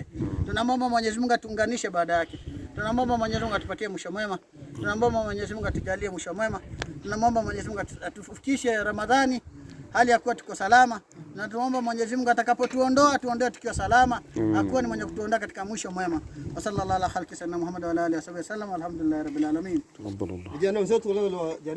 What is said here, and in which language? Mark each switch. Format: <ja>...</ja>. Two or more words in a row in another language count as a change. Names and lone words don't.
<sw>Tunamwomba Mwenyezi Mungu atuunganishe baada yake. Tunamwomba Mwenyezi Mungu atupatie mwisho mwema. Tunamwomba Mwenyezi Mungu atujalie mwisho mwema. Tunamwomba Mwenyezi Mungu atufikishe Ramadhani hali ya kuwa tuko salama, na tuomba Mwenyezi Mungu atakapotuondoa tuondoe tukiwa salama, akuwa ni mwenye kutuondoa katika mwisho mwema.</sw> <ar>وصلى الله على خلق سيدنا محمد وعلى آله وسلم. الحمد لله رب العالمين.</ar> <sw>Vijana wenzetu leo</sw>